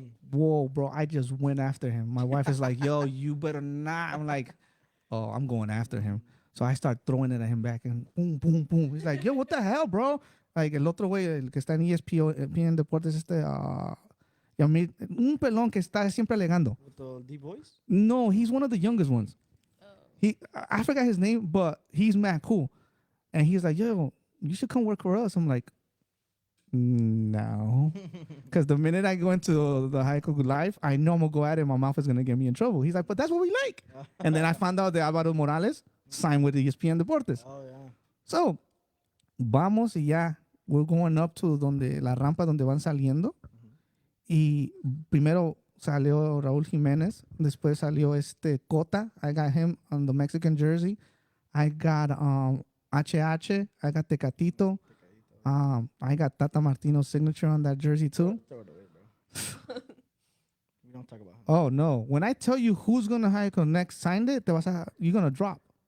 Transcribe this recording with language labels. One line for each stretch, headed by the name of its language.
English: Whoa, bro, I just went after him. My wife is like, yo, you better not. I'm like, oh, I'm going after him. So I start throwing it at him back, and boom, boom, boom. He's like, yo, what the hell, bro?
Spanish: Like, el otro güey, el que está en ESPN Deportes, un pelón que está siempre alegando.
English: With the D-Boys? No, he's one of the youngest ones. I forgot his name, but he's mad cool. And he's like, yo, you should come work for us. I'm like, no. Because the minute I go into the high school live, I know I'm going to go at it. My mouth is going to get me in trouble. He's like, but that's what we like. And then I found out that Álvaro Morales signed with ESPN Deportes. Oh, yeah.
Spanish: So, vamos y ya.
English: We're going up to
Spanish: la rampa donde van saliendo. Y primero salió Raúl Jiménez. Después salió Cota.
English: I got him on the Mexican jersey. I got HH. I got Tecatito. I got Tata Martino's signature on that jersey too. Throw it away, bro. We don't talk about him. Oh, no. When I tell you who's going to next signed it, you're going to drop.